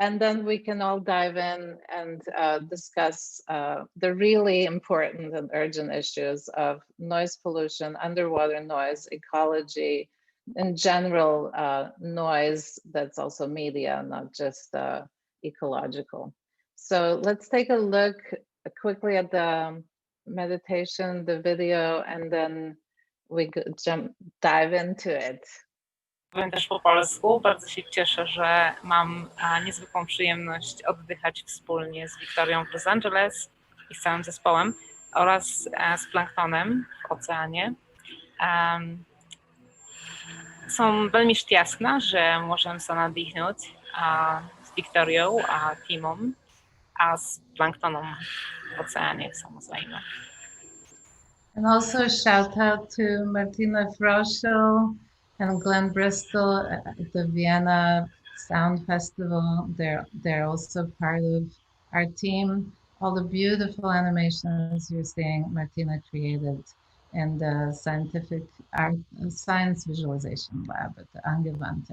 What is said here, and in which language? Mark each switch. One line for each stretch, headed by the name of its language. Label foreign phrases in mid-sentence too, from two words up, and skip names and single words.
English: And then we can all dive in and discuss the really important and urgent issues of noise pollution, underwater noise, ecology, in general, noise that's also media, not just ecological. So let's take a look quickly at the meditation, the video, and then we could dive into it.
Polish: Powiem też po polsku. Bardzo się cieszę, że mam niezwykłą przyjemność oddychać wspólnie z Wiktorią w Los Angeles i z całym zespołem oraz z planktonem w oceanie.
Slovak: Som veľmi šťastná, že môžem sa nadýchnuť s Viktoriou a tímom a s planktonom v oceáne, samozrejme.
English: And also shout out to Martina Fröschl and Glenn Bristol at the Vienna Sound Festival. They're also part of our team. All the beautiful animations you're seeing Martina created in the scientific art science visualization lab at the Angewandte.